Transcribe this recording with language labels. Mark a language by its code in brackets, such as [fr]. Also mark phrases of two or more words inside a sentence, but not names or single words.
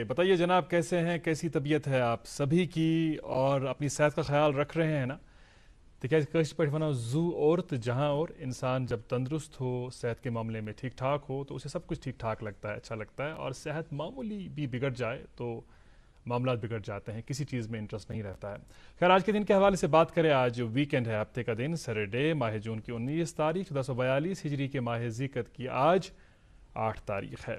[ur] بتائیے جناب، کیسے ہیں، کیسی طبیعت ہے آپ سبھی کی، اور اپنی صحت کا خیال رکھ رہے ہیں نا? तिकाज कश पे वनो जू اور تو جہاں اور انسان جب تندرست ہو، صحت کے معاملے میں ٹھیک ٹھاک ہو، تو اسے سب کچھ ٹھیک ٹھاک لگتا ہے، اچھا لگتا ہے. اور صحت معمولی بھی بگڑ جائے تو معاملہ بگڑ جاتے ہیں، کسی چیز میں انٹرسٹ نہیں رہتا ہے. خیر، آج کے دن کے حوالے سے بات کریں۔ آج ویکینڈ ہے، ہفتے کا دن، سیٹرڈے، ماہ جون کی 19 تاریخ 1442 ہجری کے ماہ ذکت کی آج 8 تاریخ ہے.